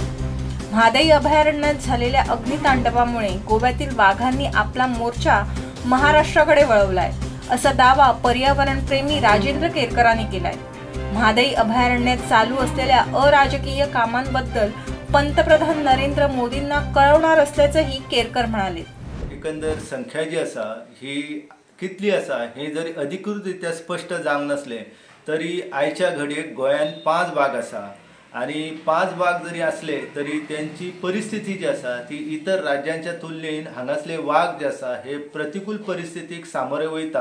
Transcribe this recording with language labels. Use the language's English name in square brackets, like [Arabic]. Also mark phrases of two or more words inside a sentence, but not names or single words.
[Marathi] महादई अभयारण्यात झालेल्या अग्नितांडवामुळे गोव्यातील वाघांनी आपला मोर्चा महाराष्ट्राकडे वळवलाय, असा दावा पर्यावरणप्रेमी राजेंद्र केरकरांनी केलाय. महादई अभयारण्यात चालू असलेल्या अराजकीय कामांबद्दल पंतप्रधान नरेंद्र मोदींना कळवणार असल्याचंही केरकर म्हणाले. [Konkani] एकंदर संख्या जी आसा ही कितली आसा हे जरी अधिकृतरित्या स्पष्ट जावंक नसले तरी आयच्या घडयेक गोंयांत 5 वाघ आसा आणि 5 वाघ जरी असले तरी त्यांची परिस्थिती जी आसा ती इतर राज्यांच्या तुलनेन हांगासले वाघ जे आसा हे प्रतिकूल परिस्थितीक सामोरे वयता.